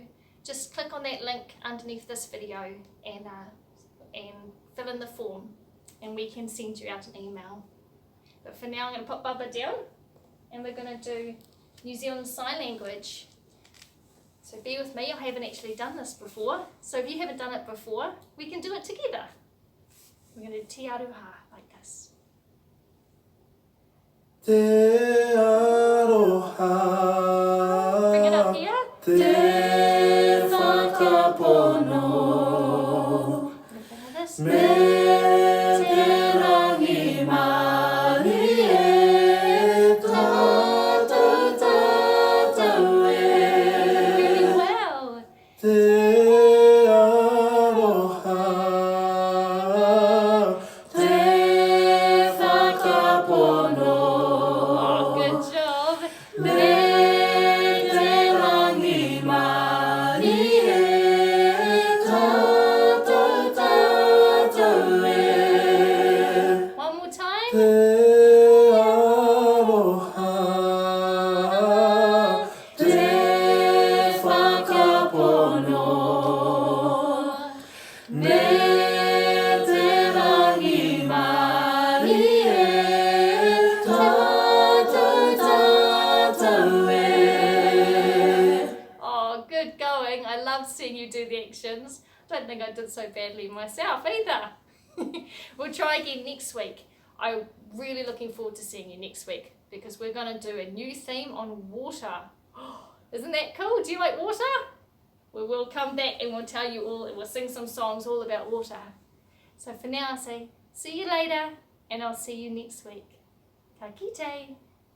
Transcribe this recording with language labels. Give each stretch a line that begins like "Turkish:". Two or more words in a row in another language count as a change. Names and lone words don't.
English: Just click on that link underneath this video and fill in the form and we can send you out an email. But for now I'm going to put Bubba down and we're going to do New Zealand Sign Language. So bear with me, I haven't actually done this before. So if you haven't done it before, we can do it together. We're going to do Te Aroha like this.
Māori: Te aroha.
English: Bring it up here.
Māori: Te whakapono. Me te rangi mari e tātou tātou e.
English: Really well.
Māori: Te aroha. Te whakapono.
English: Oh, good job.
Māori: Me te rangi mari e tātou tātou e.
English: One more time.
Māori: Te aroha. Te whakapono. Me te rangi mari e tātou tātou e.
English: Oh, good going. I love seeing you do the actions. I don't think I did so badly myself either. We'll try again next week. I'm really looking forward to seeing you next week because we're going to do a new theme on water. Isn't that cool? Do you like water? We will come back and we'll tell you all, and we'll sing some songs all about water. So for now I say, see you later, and I'll see you next week.
Māori: Ka kite.